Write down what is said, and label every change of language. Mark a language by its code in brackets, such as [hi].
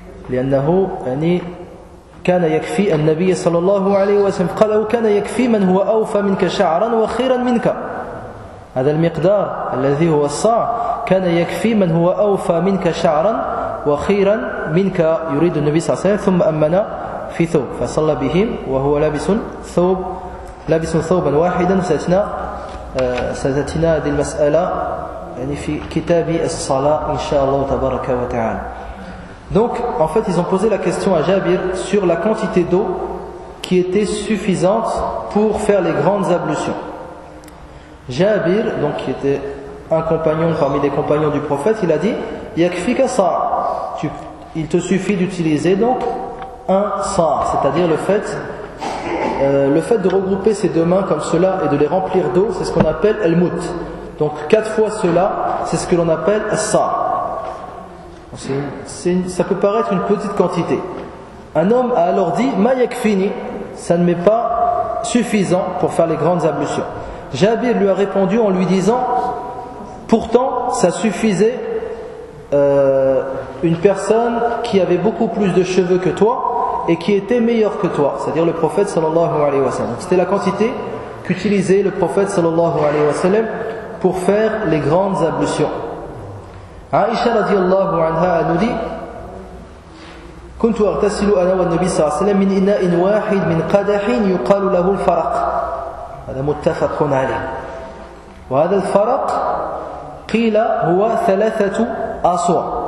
[ar] لأنه كان يكفي النبي صلى الله عليه وسلم قال أو كان يكفي من هو أوفى منك شعرا وخيرا منك هذا المقدار الذي هو الصاع كان يكفي من هو أوفى منك شعرا وخيرا منك يريد النبي صلى الله عليه وسلم ثم أمن في ثوب فصلى بهم وهو لابس ثوبا واحدا ستتنا هذه المسألة يعني في كتاب الصلاة إن شاء الله تبارك وتعالى. [fr] Donc, en fait, ils ont posé la question à Jabir sur la quantité d'eau qui était suffisante pour faire les grandes ablutions. Jabir, donc, qui était un compagnon parmi les compagnons du prophète, il a dit, [ar] Yakfika sa'a. [fr] Il te suffit d'utiliser donc un sa'a. C'est-à-dire le fait de regrouper ses deux mains comme cela et de les remplir d'eau, c'est ce qu'on appelle al-mut. Donc, quatre fois cela, c'est ce que l'on appelle sa'a. Ça peut paraître une petite quantité. Un homme a alors dit, [ar] Ma yakfini, [fr] ça ne m'est pas suffisant pour faire les grandes ablutions. Jabir lui a répondu en lui disant, pourtant ça suffisait une personne qui avait beaucoup plus de cheveux que toi et qui était meilleure que toi, c'est-à-dire le prophète sallallahu alayhi wa sallam. C'était la quantité qu'utilisait le prophète sallallahu alayhi wa sallam pour faire les grandes ablutions. Aïcha radiallahu anha nous dit, [ar] كنت أغتسل أنا والنبي صلى الله عليه وسلم من إناء واحد من قدح يقال له الفرق. هذا متفق عليه. وهذا الفرق قيل هو ثلاثة أصع.